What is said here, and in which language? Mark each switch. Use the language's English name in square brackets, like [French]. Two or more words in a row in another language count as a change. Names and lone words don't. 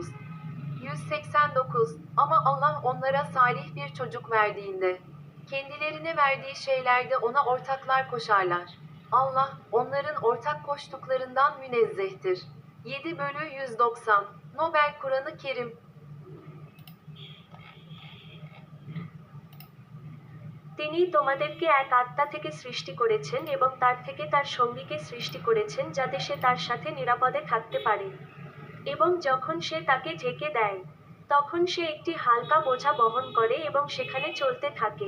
[Turkish] 189. Ama Allah onlara salih bir çocuk verdiğinde, kendilerine verdiği şeylerde ona ortaklar koşarlar. Allah, onların ortak koştuklarından münezzehtir. 7/190. Nobel Kur'an-ı Kerim. [Bangla] তিনি তোমাদেরকে এক আত্মা থেকে সৃষ্টি করেছেন এবং তার থেকে তার সঙ্গীকে সৃষ্টি করেছেন যাতে সে তার সাথে নিরাপদে থাকতে পারে। এবং যখন সে তাকে ঢেকে দেয়, তখন সে একটি হালকা বোঝা বহন করে এবং সেখানে চলতে থাকে।